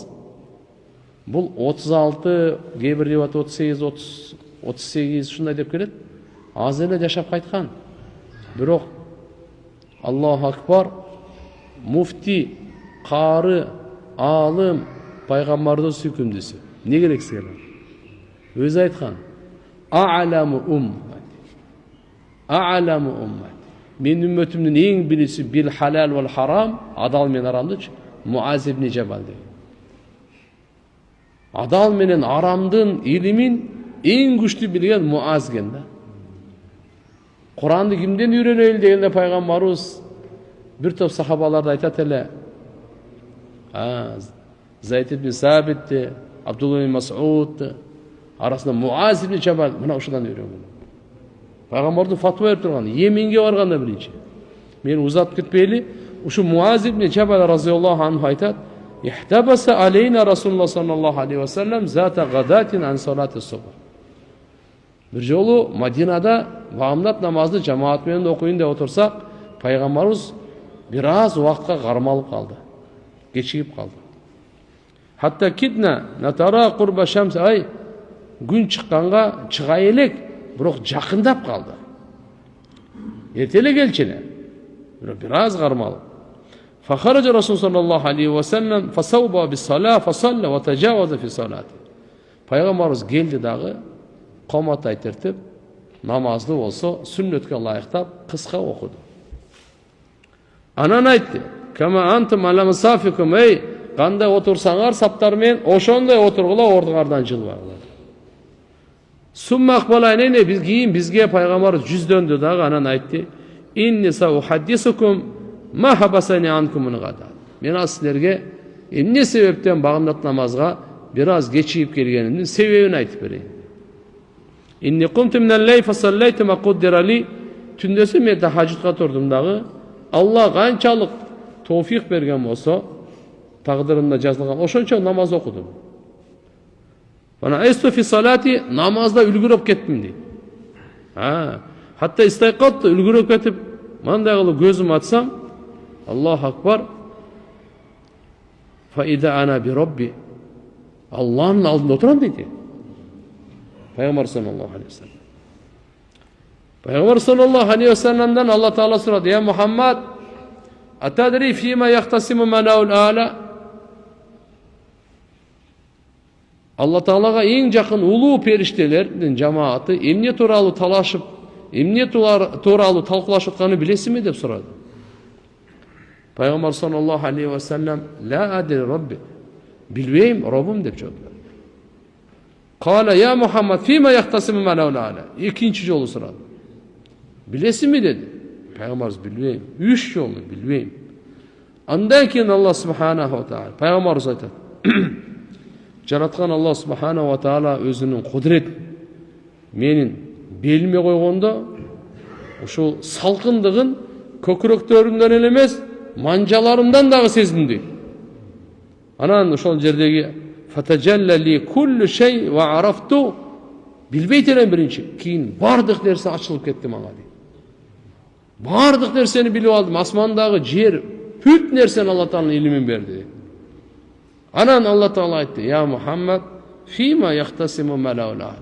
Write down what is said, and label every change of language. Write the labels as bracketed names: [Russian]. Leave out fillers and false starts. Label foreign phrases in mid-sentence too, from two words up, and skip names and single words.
[Kyrgyz] Бул 36, кээ бир риваят 38, 38 ушундай деп келет. Аз эле жашап кайткан. Бирок [Arabic] الله أكبر, [Kyrgyz] муфти, кары, алым, пайгамбардын сүйкүмдүсү. Не керек силер? Өзү айткан. [Arabic] أعلم أمتي. أعلم أمتي. [Kyrgyz] Мен үммөтүмдүн эң билүүсү [Arabic] بالحلال والحرام, [Kyrgyz] адал менен арамдычы, Муаз ибн Жабал деген. Адал менен арамдын илимин эң күчтүү билген Муаз экен да. Куранды кимден үйрөнөйүл дегенде пайгамбарыбыз бир топ сахабаларды айтат эле. Зайд ибн Сабит, Абдулла ибн Мас'уд арасында Муаз ибн Жабал мына ушудан үйрөнгөн. Пайгамбардын фатва берип турган, Йеменге барганда биринчи. Мен узатып кетпейли, ушу Муаз ибн Жабал [Arabic] رضي الله عنه айтат: "احتبس علينا رسول الله صلى الله عليه وسلم ذات غداة عن صلاة الصبح." [Kyrgyz] Бир жолу Мадинада баамдат намазды жамаат менен окуйун деп отурсак, пайгамбарыбыз бир аз убакытка кармалып калды. Кечигип калды. [Arabic] حتى كدنا نتراءى قرب الشمس, [Kyrgyz] ай күн чыкканга чыга элек, бирок жакындап калды. Эртеле келчеле. Бир аз кармалып. [Arabic] فخرج رسول صلى الله عليه وسلم فثوب بالصلاة فصلى وتجوز في صلاته. [Kyrgyz] Пайгамбарыбыз келди дагы, комат айтыртып, namazды болса сүннетке лайықтап қысқа оқыды. Анан айтты: [Arabic] "كما أنتم على مصافكم", [Kyrgyz] ей, қандай отырсаңар саптармен, ошондой отургула ордуңардан жылбагыла. [Arabic] ثم أقبل علينا [Kyrgyz] биз кийин бизге пайгамбар жүздөндү дагы, анан айтты: [Arabic] "إني سأحدثكم ما حبسني عنكم الغداة". [Kyrgyz] Мен силерге эмне себептен багымдат намазга бир аз кечигип келгенимдин себебин айтып берейин. [Arabic] إني قمت من الليل فصليت ما قدر لي. [Kyrgyz] Түндөсү мен тахажжудка турдум дагы, Алла канчалык товфик берген болсо, тагдырымда жазылган ошончо намаз окудум. [Arabic] فنعست في صلاتي, [Kyrgyz] намазда үлгүрөп кеттим дейт. [Arabic] حتى استثقلت, [Kyrgyz] үлгүрөп кетип, мындай кылып көзүм ачсам, [Arabic] الله أكبر, فإذا أنا بربي, [Kyrgyz] Аллахтын алдында отурам дейт. [Arabic] Пайгамбар صلى الله عليه وسلم. [Kyrgyz] Пайгамбар [Arabic] صلى الله عليه وسلم [Kyrgyz] Алла Таала сурады: [Arabic] "يا محمد أتدري فيم يختصم الملأ الأعلى?" [Kyrgyz] Алла Таалага эң жакын улуу периштелердин жамааты эмне тууралуу талашып, эмне тууралуу талкуулашып атканын билесизби деп сурады. [Arabic] Пайгамбар صلى الله عليه وسلم: "لا أدري ربي", [Kyrgyz] билбейм, Роббум деп жооп берди. [Arabic] قال يا محمد فيم يختصم الملأ الأعلى?" [Kyrgyz] Экинчи жолу сурады. Билесизби деди. Пайгамбар: "Билбейм." 3 жолу билбейм. Андан кийин Алла [Arabic] سبحانه وتعالى [Kyrgyz] пайгамбарыбыз айтат: "Жараткан Алла [Arabic] سبحانه وتعالى [Kyrgyz] өзүнүн кудурет менин белиме койгондо, ушул салкындыгын көкүрөктөрүмдөн эле эмес, манжаларымдан дагы сездим дейт. Анан ошол жердеги [Arabic] فتجلى لي كل شيء وعرفت, [Kyrgyz] билбейт элем биринчи, кийин бардык нерсе ачылып кетти мага дейт. Бардык нерсени билип алдым, асмандагы, жер, бүт нерсени Алла Тааланын илимин берди. Анан Алла Таала айтты: [Arabic] "يا محمد فيم يختصم الملأ الأعلى".